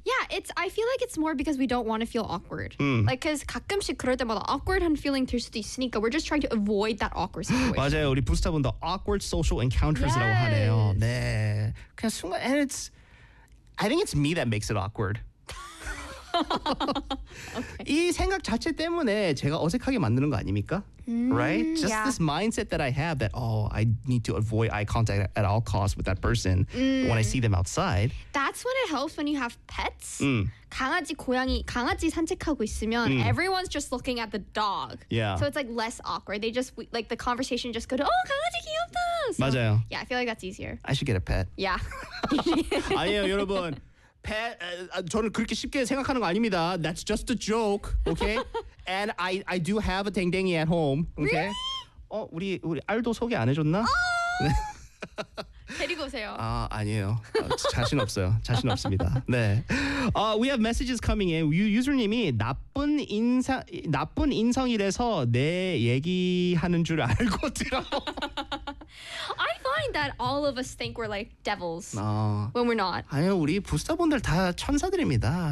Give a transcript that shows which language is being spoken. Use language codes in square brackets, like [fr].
[en] Yeah, I feel like it's more because we don't want to feel awkward. Like, because [ko] 가끔씩 그럴 때마다 awkward한 feeling 들 수도 있으니까 [en] we're just trying to avoid that awkward situation. [ko] 맞아요. 우리 부스타분도 [en] awkward social encounters라고 yes. [ko] 하네요. 네. 그냥 순간, [en] and it's, I think it's me that makes it awkward. okay. [ko] 이 생각 자체 때문에 제가 어색하게 만드는 거 아닙니까? [en] Right? Just yeah. this mindset that I have that, oh, I need to avoid eye contact at all costs with that person mm. when I see them outside. That's when it helps when you have pets. Mm. [ko] 강아지, 고양이, 강아지 산책하고 있으면 mm. [en] everyone's just looking at the dog. Yeah. So it's like less awkward. They just, like the conversation just goes, oh, [ko] 강아지 귀엽다. [en] So, [ko] 맞아요. [en] Yeah, I feel like that's easier. I should get a pet. Yeah. [ko] 아니에요, 여러분. 저는 그렇게 쉽게 생각하는 거 아닙니다. [en] That's just a joke, okay? And I do have a 댕댕이 at home, okay? Really? [ko] 어, 우리 알도 소개 안 해줬나? 데리고 오세요. 아, 아니에요. 자신 없어요. 자신 없습니다. 네. [en] We have messages coming in. [ko] 유저님이 나쁜 인성이라서 내 얘기하는 줄 알고 들어. [en] I find that all of us think we're like devils when we're not. [ko] 아니요, 우리 부스터분들 다 천사들입니다.